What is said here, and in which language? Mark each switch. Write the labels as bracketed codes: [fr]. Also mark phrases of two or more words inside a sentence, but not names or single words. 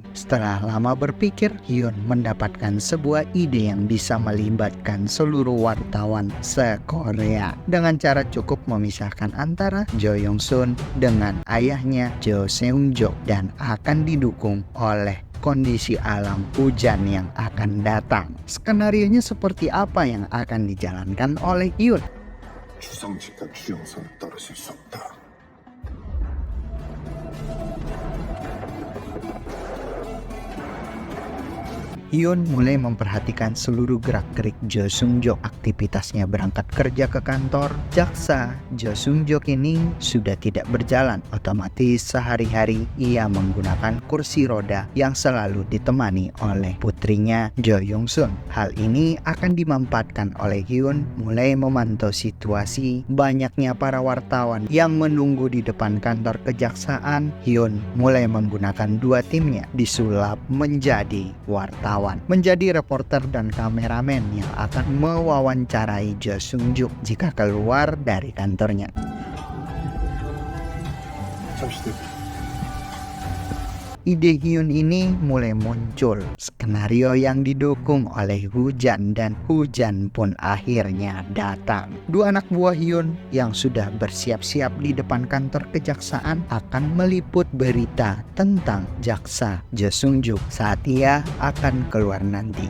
[id] Setelah lama berpikir, Hyun mendapatkan sebuah ide yang bisa melibatkan seluruh wartawan se-Korea dengan cara cukup memisahkan antara Jo Young Sun dengan ayahnya Jo Seung Jok dan akan didukung oleh kondisi alam hujan yang akan datang. Skenarionya seperti apa yang akan dijalankan oleh Hyun? [ko] 주상직과 주영선은 떨어질 수 없다. [id] Hyun mulai memperhatikan seluruh gerak-gerik Jo Seung Jok. Aktivitasnya berangkat kerja ke kantor jaksa Jo Seung Jok ini sudah tidak berjalan. Otomatis sehari-hari ia menggunakan kursi roda yang selalu ditemani oleh putrinya Jo Young Sun. Hal ini akan dimanfaatkan oleh Hyun mulai memantau situasi banyaknya para wartawan yang menunggu di depan kantor kejaksaan. Hyun mulai menggunakan 2 timnya disulap menjadi wartawan, menjadi reporter dan kameramen yang akan mewawancarai Jo Seung Jok jika keluar dari kantornya. [ko] 잠시 대기. [id] Ide Hyun ini mulai muncul. Skenario yang didukung oleh hujan dan hujan pun akhirnya datang. Dua anak buah Hyun yang sudah bersiap-siap di depan kantor kejaksaan akan meliput berita tentang jaksa Jo Sung Juk saat ia akan keluar nanti.